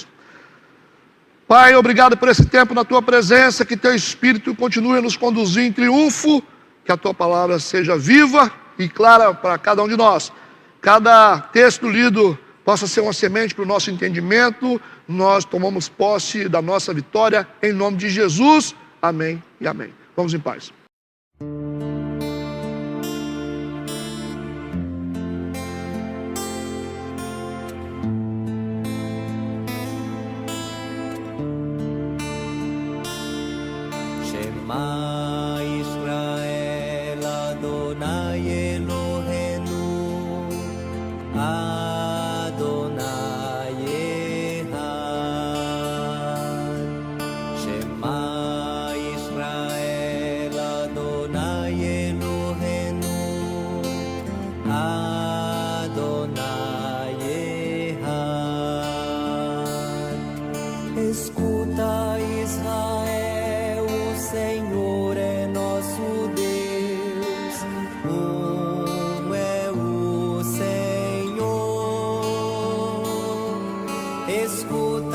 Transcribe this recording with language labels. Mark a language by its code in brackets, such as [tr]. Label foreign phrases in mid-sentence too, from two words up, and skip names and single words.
[pt] Pai, obrigado por esse tempo na tua presença, que teu Espírito continue a nos conduzir em triunfo, que a tua palavra seja viva e clara para cada um de nós. Cada texto lido possa ser uma semente para o nosso entendimento, nós tomamos posse da nossa vitória, em nome de Jesus, amém e amém. Vamos em paz. [he] שמע ישראל אדוני אלוהינו אדוני אחד. שמע ישראל אדוני אלוהינו אדוני אחד. [pt] Escuta, Israel, o Senhor é nosso Deus, é o Senhor. Escuta,